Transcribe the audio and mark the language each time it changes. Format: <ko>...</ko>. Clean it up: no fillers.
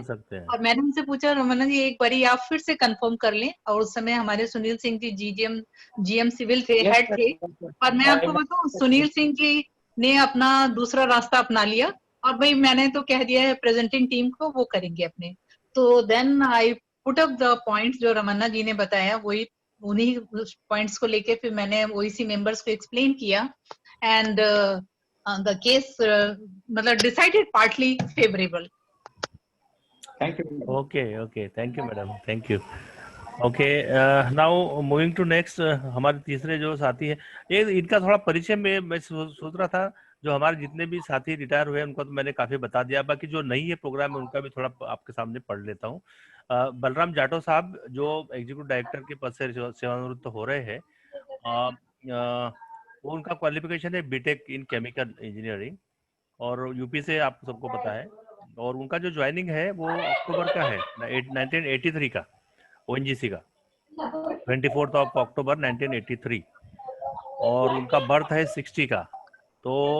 <hi>और मैंने उनसे पूछा, रमन्ना जी एक बारी आप फिर से कंफर्म कर लें, और उस समय हमारे सुनील सिंह जी जीएम सिविल थे, हेड थे, और मैं आपको बताऊं सुनील सिंह जी ने अपना दूसरा रास्ता अपना लिया और भाई मैंने तो कह दिया है प्रेजेंटिंग टीम को वो करेंगे अपने।</hi> <en>तो then I put up the points</en> <hi>जो रमन्ना जी ने बताया, वही उन्हीं पॉइंट्स को लेके फिर मैंने ओईसी मेंबर्स को एक्सप्लेन किया,</hi> <en>and the case</en> <hi>मतलब</hi> <en>decided partly favorable. Thank you. Okay, thank you madam, thank you. Okay, now moving to next,</en> <hi>हमारे तीसरे जो साथी है, ये इनका थोड़ा परिचय मैं सोच रहा था, जो हमारे जितने भी साथी रिटायर हुए उनको तो मैंने काफी बता दिया, बाकी जो नहीं है प्रोग्राम में उनका भी थोड़ा आपके सामने पढ़ लेता हूँ। बलराम जाटव साहब जो एग्जीक्यूटिव डायरेक्टर के पद से सेवानिवृत्त हो रहे हैं, वो उनका क्वालिफिकेशन है बीटेक इन केमिकल इंजीनियरिंग और यूपी से आप सबको पता है, और उनका जो ज्वाइनिंग है वो अक्टूबर का है 1983 का, ओएनजीसी का 24 अक्टूबर 1983, और उनका बर्थ है 60 का। तो</hi>